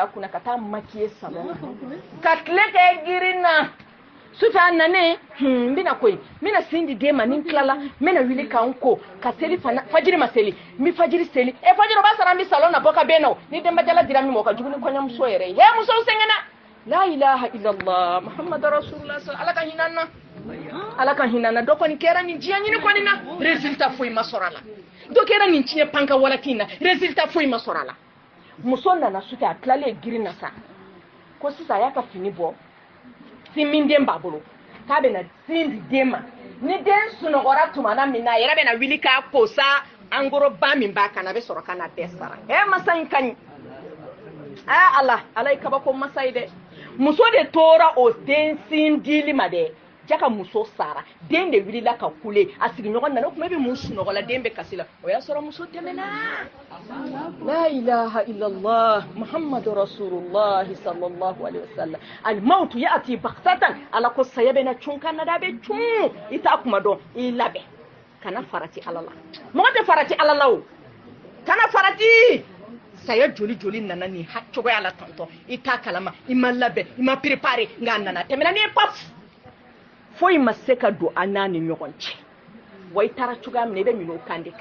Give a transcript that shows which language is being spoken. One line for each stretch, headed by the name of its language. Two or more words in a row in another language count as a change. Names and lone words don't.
Bambara: kunna ka taa makiye salon ka tile kɛ girin na sufɛ a nanen n bɛna koyi n bɛna sin di den ma ni n tilala n bɛna wuli ka n ko ka seli fana fajiri ma seli n bɛ fajiri seli fajiri o b'a sɔrɔ an bɛ salon na bɔ ka bɛn na o ni denbajala dira min ma o ka jugu ni kɔɲɔmuso yɛrɛ ye musow sɛgɛnna
Arabic: لا إله إلا الله محمد
Bambara: rasulullah Ala ka hinɛ an na Ala ka hinɛ an na dɔ kɔni kɛra nin diɲɛ ɲini kɔni na résultat foyi ma sɔrɔ a la dɔ kɛra nin tiɲɛ panka walati na résultat foyi ma sɔrɔ a la muso nana su fɛ a tilalen girin na sa ko sisan a y'a ka fini bɔ sin min den b'a bolo k'a bɛna sin di den ma ni den sunɔgɔra tumana min na a yɛrɛ bɛna wuli k'a ko sa angoroba min b'a kan a bɛ sɔrɔ ka na bɛɛ sara masa in ka ɲi Ala ye kabako masa ye dɛ muso de tora o den sin dili ma dɛ jaka muso sara den de wulila ka kule a sigiɲɔgɔn nana o kuma bɛ mun sunɔgɔla den bɛ kasi la o y'a sɔrɔ muso tɛmɛna
Arabic: لا إله إلا الله محمد رسول الله صلى الله عليه وسلم الموت يأتي بغتة
Bambara: Ala ko saya bɛ na cun kan na da bɛ cun i t'a kuma dɔn i labɛn kana farati Ala la mɔgɔ tɛ farati Ala la o kana farati saya joli nana ni cogoya la tantɔ i t'a kalama i ma labɛn i ma préparé nka nana tɛmɛna ni paf foyi ma se ka don an n'a ni ɲɔgɔn cɛ wa i taara cogoya min na i bɛ ɲinɛ o kan de